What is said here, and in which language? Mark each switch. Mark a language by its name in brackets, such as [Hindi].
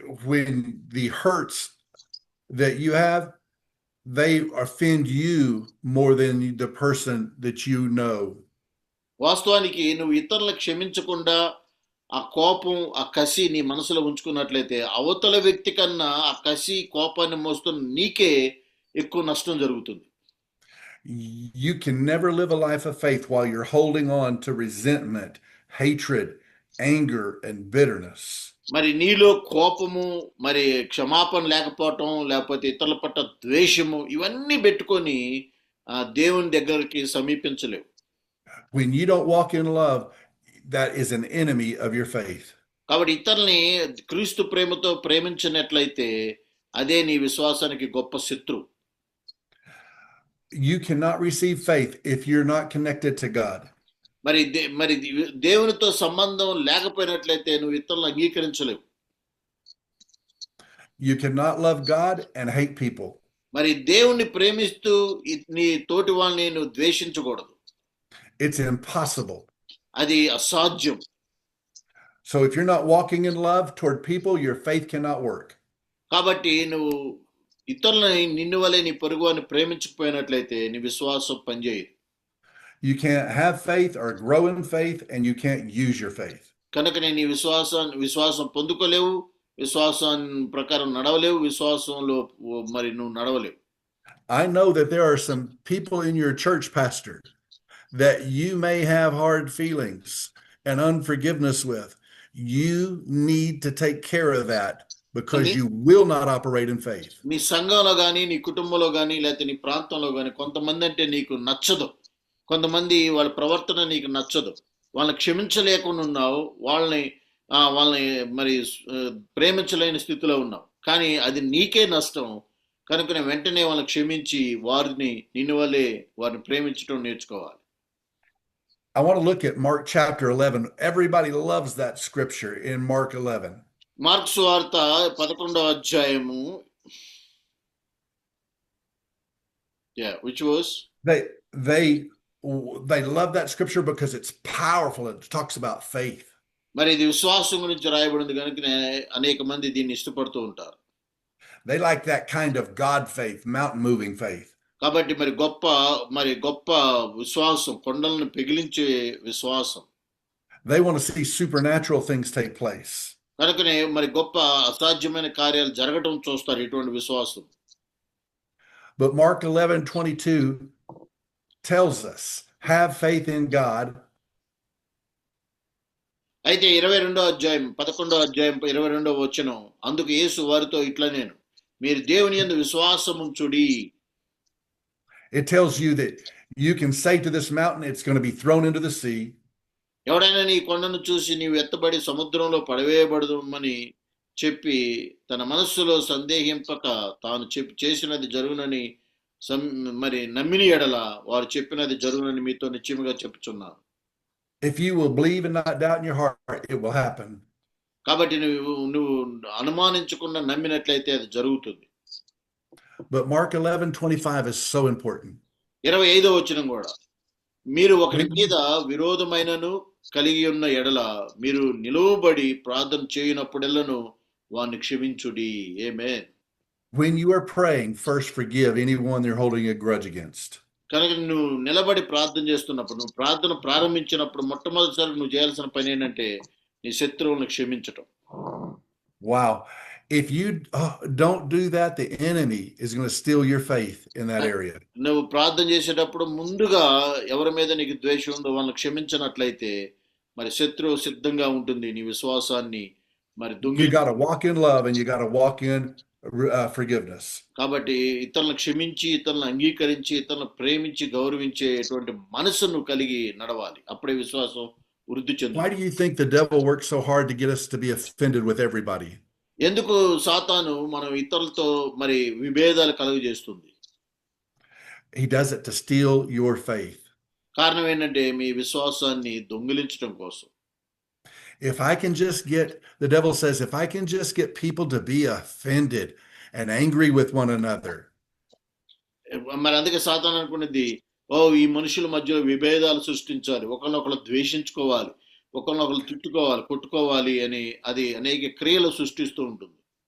[English] When the hurts that you have, they offend you more than the person that you know. [Telugu] వాస్తవానికి నువ్వు ఇతరులను క్షమించకుండా ఆ కోపం, ఆ కసి నీ మనసులో ఉంచుకున్నట్లయితే అవతల వ్యక్తి కన్నా ఆ కసి, కోపాన్ని మోస్తున్న నీకే ఎక్కువ నష్టం జరుగుతుంది. [English] You can never live a life of faith while you're holding on to resentment, hatred, anger, and bitterness. [Telugu] మరి నీలో కోపము, మరి క్షమాపణ లేకపోవటం, లేకపోతే ఇతరుల పట్ల ద్వేషము, ఇవన్నీ పెట్టుకొని దేవుని దగ్గరికి సమీపించలేవు. [English] When you don't walk in love, that is an enemy of your faith. [Telugu] కాబట్టి ఇతరుల్ని క్రీస్తు ప్రేమతో ప్రేమించినట్లయితే అదే నీ విశ్వాసానికి గొప్ప శత్రువు. [English] You cannot receive faith if you're not connected to God. [Telugu] మరి దేవునితో సంబంధం లేకపోయినట్లయితే నువ్వు ఇతరులను అంగీకరించలేవు. [English] You cannot love God and hate people. [Telugu] మరి దేవుణ్ణి ప్రేమిస్తూ నీ తోటి వాళ్ళని నువ్వు ద్వేషించకూడదు. [English] It's impossible. [Telugu] అది అసాధ్యం. [English] So if you're not walking in love toward people, your faith cannot work. [Telugu] కాబట్టి నువ్వు ఇతరులని నిన్ను వలె నీ పొరుగువాన్ని ప్రేమించకపోయినట్లయితే నీ విశ్వాసం పనిచేయదు. [English] You can't have faith or grow in faith, and you can't use your faith. [Telugu] కనుక నీ విశ్వాసం పొందుకోలేవు, విశ్వాసం ప్రకారం నడవలేవు, విశ్వాసంలో మరి నువ్వు నడవలేవు. [English] I know that there are some people in your church, pastor, that you may have hard feelings and unforgiveness with. You need to take care of that because you will not operate in faith. [Telugu] నీ సంఘంలో కానీ, నీ కుటుంబంలో కానీ, లేకపోతే నీ ప్రాంతంలో కానీ కొంతమంది అంటే నీకు నచ్చదు, కొంతమంది వాళ్ళ ప్రవర్తన నీకు నచ్చదు, వాళ్ళని క్షమించలేకుండా ఉన్నావు, వాళ్ళని మరి ప్రేమించలేని స్థితిలో ఉన్నావు, కానీ అది నీకే నష్టం. కనుక వెంటనే వాళ్ళని క్షమించి వారిని నిన్ను వలె వారిని ప్రేమించడం నేర్చుకోవాలి. [English] I want to look at Mark chapter 11. Everybody loves that scripture in Mark 11. [Telugu] Mark సువార్త 11వ అధ్యాయము. [English] Which was? They love that scripture because it's powerful. It talks about faith. [Telugu] మరి ఇది విశ్వాసం గురించి రాయబడింది కనుక అనేక మంది దీన్ని ఇష్టపడుతూ ఉంటారు. [English] They like that kind of God faith, mountain moving faith. [Telugu] కాబట్టి మరి గొప్ప విశ్వాసం, కొండలను పెగిలించే విశ్వాసం. [English] They want to see supernatural things take place. [Telugu] కనుకనే మరి గొప్ప అసాధ్యమైన కార్యాలు జరగడం చూస్తారు ఇటువంటి విశ్వాసం. [English] But Mark 11:22 tells us, have faith in God. [Telugu] అయితే 11వ అధ్యాయం 22వ వచనం, అందుకు యేసు వారితో ఇట్లా నేను మీరు దేవుని యందు విశ్వాసం ఉంచుడి. [English] It tells you that you can say to this mountain, it's going to be thrown into the sea. [Telugu] ఎవడైనా నీ కొండను చూసి నీవు ఎత్తబడి సముద్రంలో పడవేయబడదుమని చెప్పి తన మనస్సులో సందేహింపక తాను చేసినది జరుగునని మరి నమ్మిన ఎడల వారు చెప్పినది జరుగునని మీతో నిశ్చయముగా చెప్పుచున్నాను. [English] If you will believe and not doubt in your heart, it will happen. [Telugu] కాబట్టి నువ్వు అనుమానించకుండా నమ్మినట్లయితే అది జరుగుతుంది. [English] But Mark 11:25 is so important. [Telugu] 25వ వచనం కూడా, మీరు ఒకరి మీద విరోధమైనను కలిగి ఉన్న ఎడల మీరు నిలువబడి ప్రార్థన చేయనప్పుడెల్లను వారిని క్షమించుడి. ఆమేన్. [English] When you are praying, first forgive anyone you're holding a grudge against. [Telugu] కనుక నువ్వు నిలబడి ప్రార్థన చేస్తున్నప్పుడు, నువ్వు ప్రార్థన ప్రారంభించినప్పుడు మొట్టమొదటిసారి నువ్వు చేయాల్సిన పని ఏంటంటే నీ శత్రువులను క్షమించటం. [English] Wow. If you don't do that, the enemy is going to steal your faith in that area. [Telugu] నువ్వు ప్రార్థన చేసేటప్పుడు ముందుగా ఎవరి మీద నీకు ద్వేషం ఉందో వాళ్ళని క్షమించినట్లయితే మరి శత్రువు సిద్ధంగా ఉంటుంది నీ విశ్వాసాన్ని మరి [English] You got to walk in love and you got to walk in forgiveness. [Telugu] కాబట్టి ఇతరులను క్షమించి, ఇతరులను అంగీకరించి, ఇతరులను ప్రేమించి గౌరవించేటువంటి మనసును కలిగి నడవాలి. అప్పుడే విశ్వాసం వృద్ధి చెందుతుంది. [English] Why do you think the devil works so hard to get us to be offended with everybody? [Telugu] ఎందుకు సాతాను మనం ఇతరులతో మరి విభేదాలు కలుగజేస్తుంది? [English] He does it to steal your faith. [Telugu] కారణం ఏంటంటే మీ విశ్వాసాన్ని దొంగిలించడం కోసం. [English] If I can just get, the devil says, if I can just get people to be offended and angry with one another, [Telugu] మరి అందుకే సాతాను అనుకునేది, ఈ మనుషుల మధ్యలో విభేదాలు సృష్టించాలి, ఒకరినొకరు ద్వేషించుకోవాలి, ఒకరినొకరు తిట్టుకోవాలి, కొట్టుకోవాలి అని అది అనేక క్రియలు సృష్టిస్తూ ఉంటుంది.